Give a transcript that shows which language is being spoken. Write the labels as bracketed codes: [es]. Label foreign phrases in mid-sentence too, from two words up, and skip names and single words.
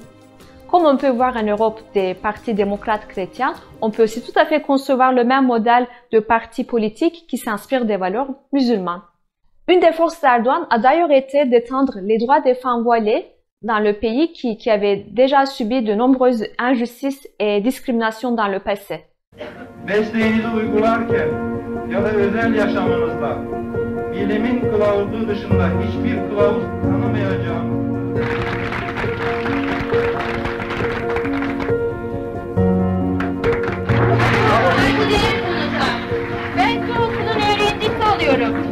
[fr] Comme on peut voir en Europe des partis démocrates chrétiens, on peut aussi tout à fait concevoir le même modèle de parti politique qui s'inspire des valeurs musulmanes. Une des forces d'Erdogan a d'ailleurs été d'étendre les droits des femmes voilées dans le pays qui avait déjà subi de nombreuses injustices et discriminations dans le passé. [tr] Mesleğinizi uygularken ya da özel yaşamınızda bilimin kılavuzu dışında hiçbir kılavuz tanımayacağım. Ben şu okulun öğrencisi oluyorum.